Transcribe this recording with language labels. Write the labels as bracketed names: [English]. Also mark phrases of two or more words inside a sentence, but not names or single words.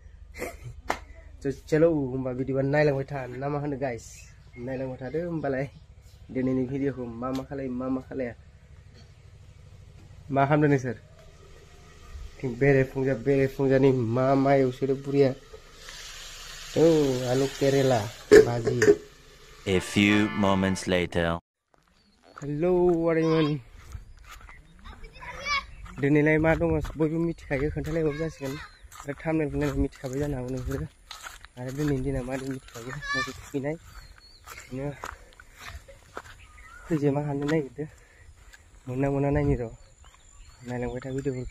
[Bodo] चलो होमबा बिदिबा नायलांबाय था ना मा होनो गाइस, नायलांबाय थादो होमबालाय दिनैनि भिडिअखौ मा खालायो मा खालाया। मा खालामदों नोंसोर? बेरेफुंजानि मा एवसोदो बुरिया? औ आलु केरेला भाजी। [English] A few moments later. [Bodo] हेलौ आदैमोन, दिनैलाय मा दङ बयबो मिथिखायो, खोन्थालायबाबो जासिगोन। आरो थाम्बनेलखौ नायना मिथिखाबाय जानो हागौ नोंसोरो। आरो दिनैनि दिना मादै मिथिखायो, मोसौ थुखैनाय। बिदिनो खैजेमा हाननो नागिरदो, मोना नायनि र', नायलांबाय था भिडिअफोरखौ।